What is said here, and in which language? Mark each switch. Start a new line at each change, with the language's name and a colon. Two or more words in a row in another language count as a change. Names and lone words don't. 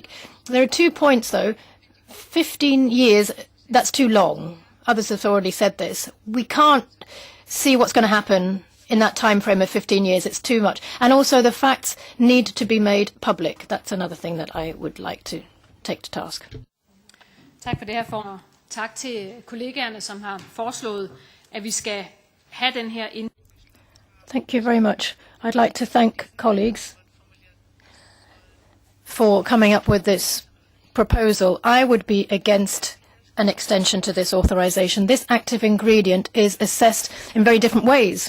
English: There are 2 points, though. 15 years, that's too long. Others have already said this. We can't see what's going to happen in that time frame of 15 years. It's too much. And also the facts need to be made public. That's another thing that I would like to take to task.
Danish: Tak for det her, formand. Tak til kollegaerne, som har foreslået, at vi skal have den her ind.
English: Thank you very much. I'd like to thank colleagues for coming up with this proposal. I would be against an extension to this authorization. This active ingredient is assessed in very different ways.